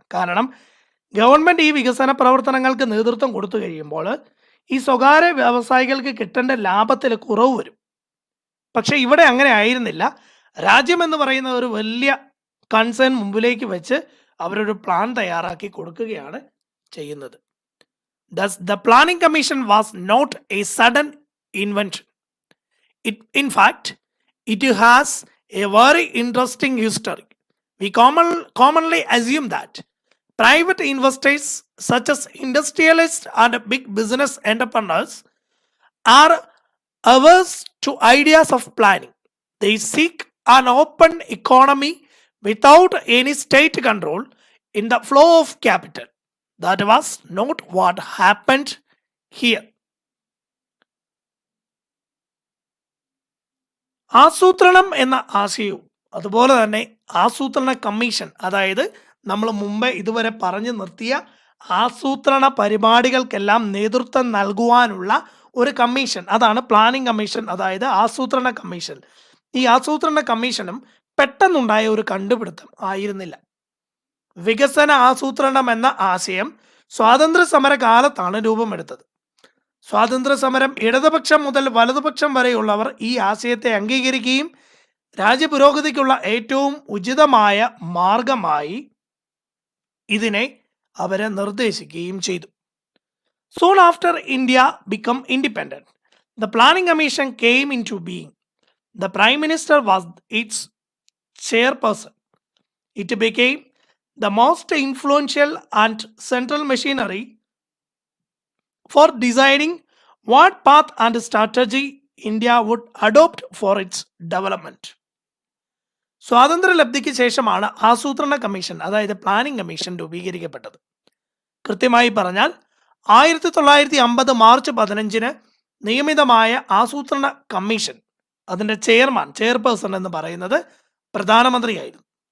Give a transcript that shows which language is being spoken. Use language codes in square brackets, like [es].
[ml] കാരണം ഗവൺമെന്റ് ഈ വികസന പ്രവർത്തനങ്ങൾക്ക് നേതൃത്വം കൊടുത്തു കഴിയുമ്പോൾ ഈ സ്വകാര്യ വ്യവസായികൾക്ക് കിട്ടേണ്ട ലാഭത്തിൽ കുറവ് വരും. പക്ഷെ ഇവിടെ അങ്ങനെ ആയിരുന്നില്ല. രാജ്യം എന്ന് പറയുന്ന ഒരു വലിയ കൺസേൺ മുമ്പിലേക്ക് വെച്ച് അവരൊരു പ്ലാൻ തയ്യാറാക്കി കൊടുക്കുകയാണ് ചെയ്യുന്നത്. [en] Thus, the planning commission was not a sudden invention. In fact, it has a very interesting history. We commonly assume that private investors such as industrialists and big business entrepreneurs are averse to ideas of planning. They seek an open economy without any state control in the flow of capital. That was not what happened here. [ml] ആസൂത്രണം എന്ന ആശയവും അതുപോലെ തന്നെ ആസൂത്രണ commission, അതായത് നമ്മൾ മുമ്പ് ഇതുവരെ പറഞ്ഞു നിർത്തിയ ആസൂത്രണ പരിപാടികൾക്കെല്ലാം നേതൃത്വം നൽകുവാനുള്ള ഒരു കമ്മീഷൻ, അതാണ് പ്ലാനിംഗ് കമ്മീഷൻ, അതായത് ആസൂത്രണ കമ്മീഷൻ. ഈ ആസൂത്രണ കമ്മീഷനും പെട്ടെന്നുണ്ടായ ഒരു കണ്ടുപിടുത്തം ആയിരുന്നില്ല. വികസന ആസൂത്രണം എന്ന ആശയം സ്വാതന്ത്ര്യ സമര കാലത്താണ് രൂപമെടുത്തത്. സ്വാതന്ത്ര്യ സമരം ഇടതുപക്ഷം മുതൽ വലതുപക്ഷം വരെയുള്ളവർ ഈ ആശയത്തെ അംഗീകരിക്കുകയും രാജ്യപുരോഗതിക്കുള്ള ഏറ്റവും ഉചിതമായ മാർഗമായി ഇതിനെ അവരെ നിർദ്ദേശിക്കുകയും ചെയ്തു. [en] Soon after India became independent, the Planning Commission came into being. The Prime Minister was its chairperson. It became the most influential and central machinery for deciding what path and strategy India would adopt for its development. [ml] സ്വാതന്ത്ര്യലബ്ധിക്ക് ശേഷമാണ് ആസൂത്രണ commission, അതായത് planning commission രൂപീകരിക്കപ്പെട്ടത്. കൃത്യമായി പറഞ്ഞാൽ 1950 March 15 നിയമിതമായ ആസൂത്രണ commission, അതിൻ്റെ chairperson എന്ന് പറയുന്നത് പ്രധാനമന്ത്രിയായിരുന്നു.